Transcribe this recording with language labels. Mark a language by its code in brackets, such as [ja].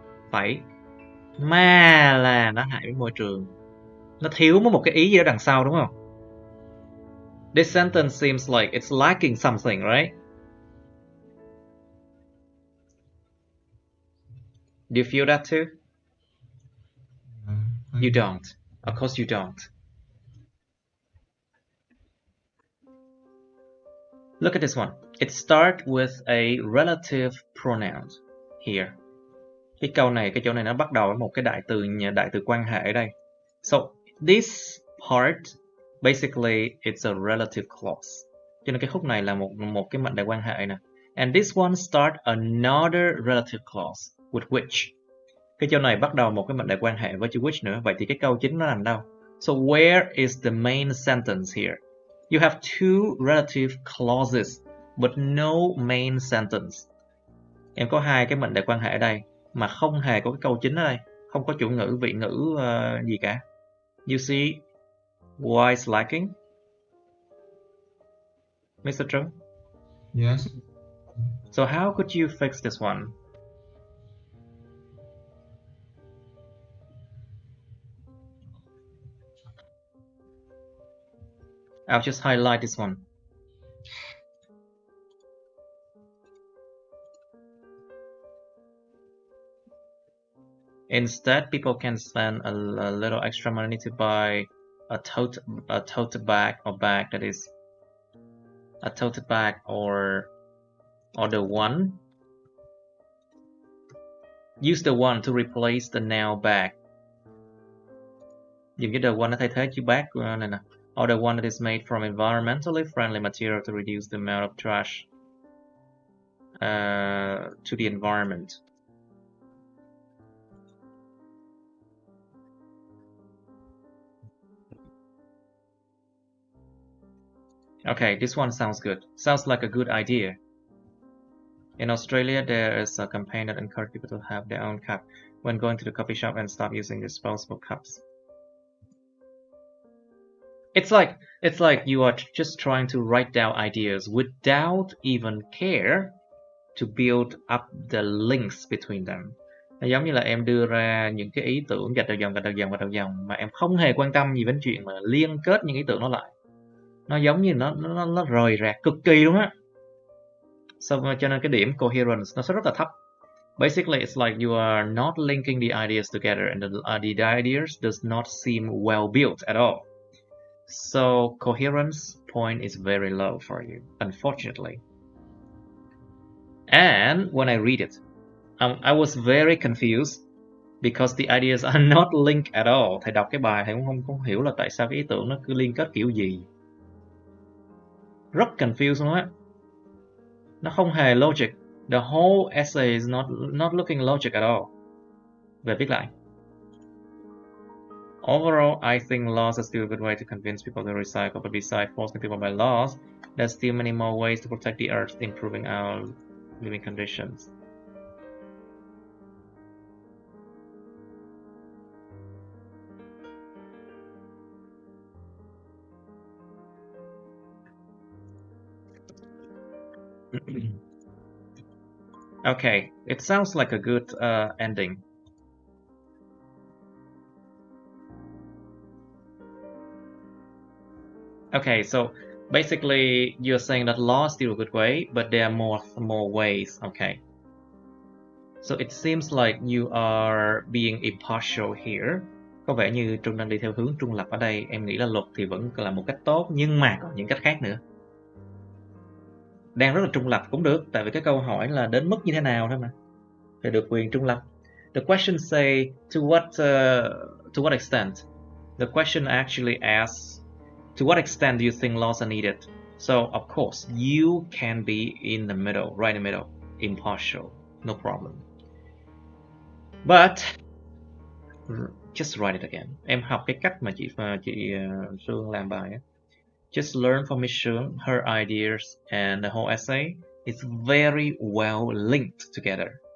[vi] Phải mà là nó hại với môi trường. Nó thiếu một cái ý gì đó đằng sau đúng không? [en] This sentence seems like it's lacking something, right? Do you feel that too? You don't. Of course you don't. Look at this one. It starts with a relative pronoun here. [vi] Cái câu này, cái chỗ này nó bắt đầu với một cái đại từ quan hệ ở đây. [en] So this part basically it's a relative clause. [vi] Cho nên cái khúc này là một cái mệnh đề quan hệ nè. [en] And this one start another relative clause with which. [vi] Cái chỗ này bắt đầu một cái mệnh đề quan hệ với chữ which nữa. Vậy thì cái câu chính nó nằm đâu? [en] So where is the main sentence here? You have two relative clauses but no main sentence. [vi] Em có hai cái mệnh đề quan hệ ở đây mà không hề có cái câu chính ở đây, không có chủ ngữ, vị ngữ gì cả. [en] You see why it's lacking? Mr. Trung? Yes. So how could you fix this one? I'll just highlight this one. Instead, people can spend a little extra money to buy a tote bag or bag that is a tote bag or the one. Use the one to replace the now bag. [vi] Dùng cái the one nó thay thế chữ bag này nè. [en] Or the one that is made from environmentally friendly material to reduce the amount of trash to the environment. Okay, this one sounds good. Sounds like a good idea. In Australia, there is a campaign that encourages people to have their own cup when going to the coffee shop and stop using disposable cups. It's like you are just trying to write down ideas without even care to build up the links between them. [vi] Nó giống như là em đưa ra những cái ý tưởng gạch đầu dòng mà em không hề quan tâm gì đến chuyện mà liên kết những ý tưởng đó lại. Nó giống như nó rời rạc cực kỳ luôn á. Cho nên cái điểm coherence nó sẽ rất là thấp. [en] Basically, it's like you are not linking the ideas together and the ideas does not seem well built at all. So coherence point is very low for you, unfortunately. And when I read it, I was very confused because the ideas are not linked at all. [vi] Thầy đọc cái bài thầy cũng không hiểu là tại sao cái ý tưởng nó cứ liên kết kiểu gì. Rất confused luôn á. Nó không hề logic. [en] The whole essay is not looking logic at all. [vi] Về viết lại. [en] Overall, I think laws are still a good way to convince people to recycle, but besides forcing people by laws, there's still many more ways to protect the earth, improving our living conditions. Okay, it sounds like a good ending. Okay, so basically you're saying that law is still a good way, but there are more ways. Okay. So it seems like you are being impartial here. [vi] Có vẻ như Trung đang đi theo hướng trung lập ở đây. Em nghĩ là luật thì vẫn là một cách tốt, nhưng mà còn những cách khác nữa. Đang rất là trung lập cũng được, tại vì cái câu hỏi là đến mức như thế nào thôi mà. Thì được quyền trung lập. [en] The question say to what extent? The question actually asks, to what extent do you think laws are needed? So of course you can be in the middle, right in the middle, impartial, no problem. But just write it again. [vi] Em học cái cách mà chị Sương làm bài á. [en] Just learn from Miss Sương, her ideas and the whole essay is very well linked together.